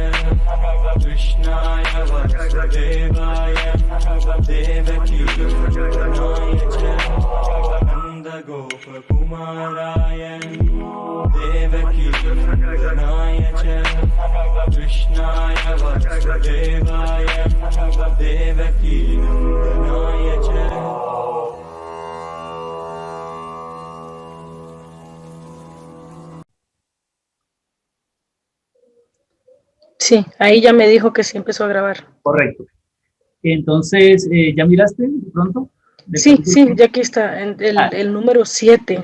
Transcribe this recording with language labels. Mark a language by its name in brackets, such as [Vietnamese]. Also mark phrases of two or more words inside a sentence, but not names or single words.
[Sanskrit] Krishnaya Vasudevaya Devaki Nandaya Cha Nanda Gopa Kumaraya Devaki Nandaya Cha Krishnaya Vasudevaya Devaki Nandaya Cha. [Spanish] Sí, ahí ya me dijo que sí empezó a grabar. Correcto. Entonces, ¿ya miraste de pronto? Sí, ya aquí está, el número 7.